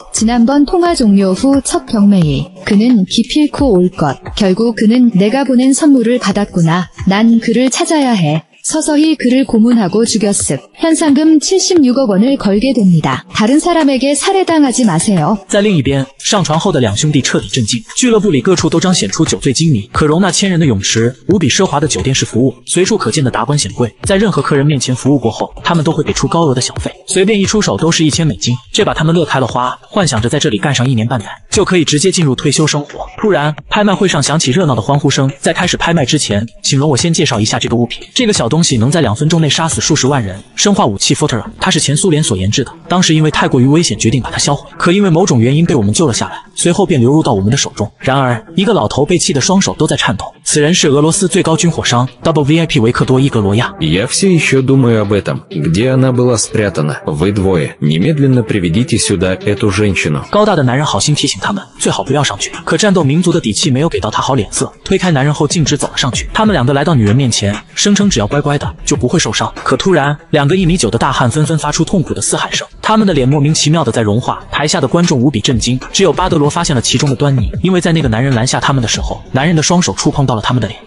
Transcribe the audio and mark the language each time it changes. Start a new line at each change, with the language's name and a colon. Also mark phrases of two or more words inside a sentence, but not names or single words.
Korean: 지난번 통화 종료 후 첫 경매일. 그는 기필코 올 것. 결국 그는 내가 보낸 선물을 받았구나. 난 그를 찾아야 해. 서서히 그를 고문하고 죽였습. 현상금 76억 원을 걸게 됩니다. 다른 사람에게 살해당하지 마세요.
Chinese: 在另一边，上船后的2兄弟彻底震惊，俱乐部里各处都彰显出酒醉金迷，可容纳1000人的泳池，无比奢华的酒店式服务，随处可见的达官显贵，在任何客人面前服务过后，他们都会给出高额的小费，随便一出手都是1000美金，这把他们乐开了花，幻想着在这里干上1年半载，就可以直接进入退休生活。突然，拍卖会上响起热闹的欢呼声。在开始拍卖之前，请容我先介绍一下这个物品。这个小东西能在2分钟内杀死数十万人，生化武器 Fortera， 它是前苏联所研制的，当时因为太过于危险，决定把它销毁，可因为某种原因被我们救了下来，随后便流入到我们的手中。然而，一个老头被气得双手都在颤抖， 此人是俄罗斯最高军火商
English: Double VIP
Chinese: 维克多伊格罗亚。
Russian: Я все еще думаю об этом. Где она была спрятана? Вы двое. Немедленно приведите сюда эту женщину.
Chinese: 高大的男人好心提醒他们，最好不要上去。可战斗民族的底气没有给到他好脸色，推开男人后径直走了上去。他们两个来到女人面前，声称只要乖乖的就不会受伤。可突然，两个1.9米的大汉纷纷发出痛苦的嘶喊声，他们的脸莫名其妙的在融化。台下的观众无比震惊，只有巴德罗发现了其中的端倪，因为在那个男人拦下他们的时候，男人的双手触碰到了他们的脸。